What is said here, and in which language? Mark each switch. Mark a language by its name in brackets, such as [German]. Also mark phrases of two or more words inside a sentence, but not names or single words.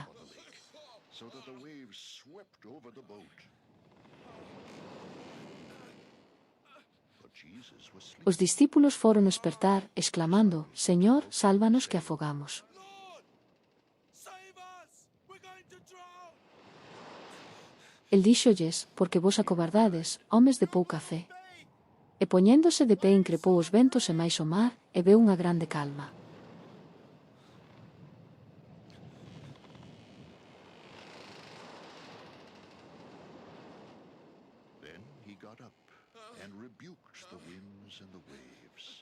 [English] So that the waves swept over the boat. But Jesus was sleeping. [Galician] Os discípulos foron espertar, exclamando: Señor, sálvanos que afogamos. [English] Lord, save us! We're going to drown! [Galician] El díxolles: Porque vos acobardades, homes de pouca fe. E poñéndose de pé increpou os ventos e máis o mar, e veu unha grande calma. [English] Then he got up and rebuked the winds and the waves.